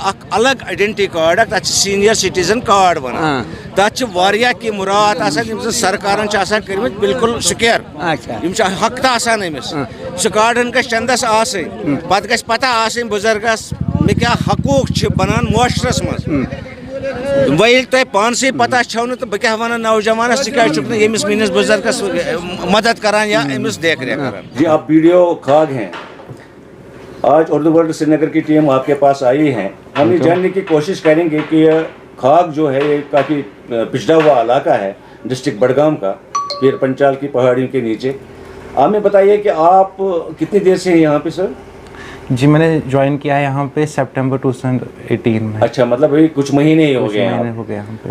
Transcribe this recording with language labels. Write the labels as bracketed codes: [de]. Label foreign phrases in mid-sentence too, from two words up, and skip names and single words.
[ks] اکھ الگ آیڈنٹی کارڈ اکھ تتھ چھِ [en] senior citizen card [ks] ونان تتھ چھِ واریاہ کینٛہہ مُراد آسان یِم زن سرکارن چھِ آسان کٔرمٕتۍ بالکُل سُکیر یِم چھِ حق آسان أمِس سُہ کارڈن گژھِ چندس آسٕنۍ پتہٕ گژھِ پتہ آسٕنۍ بُزرگس مےٚ کیٛاہ حقوٗق چھِ بنان معاشرس منٛز وۄنۍ ییٚلہِ تۄہہِ پانسٕے پتہ چھو نہٕ تہٕ بہٕ کیٛاہ وَنہٕ نوجوانس ژٕ کیٛازِ چھُکھ نہٕ ییٚمِس میٲنِس بُزرگس مدد کران یا أمِس [ur] دیکھ ریکھ [ks] کران [ur] جی آپ PDO کھاگ ہیں آج اردو ورلڈ سری نگر کی ٹیم آپ کے پاس آئی ہے ہم یہ جاننے کی کوشش کریں گے کہ کھاگ جو ہے یہ کافی پچھڑا ہوا علاقہ ہے ڈسٹرکٹ بڈگام کا، پیر پنچال کی پہاڑیوں کے نیچے. آپ ہمیں بتائیے کہ آپ کتنی دیر سے ہیں یہاں پہ سر? جی میں نے جوائن کیا ہے یہاں پہ ستمبر 2018 میں. اچھا، مطلب ابھی کچھ مہینے ہی ہو گئے ہیں یہاں پہ.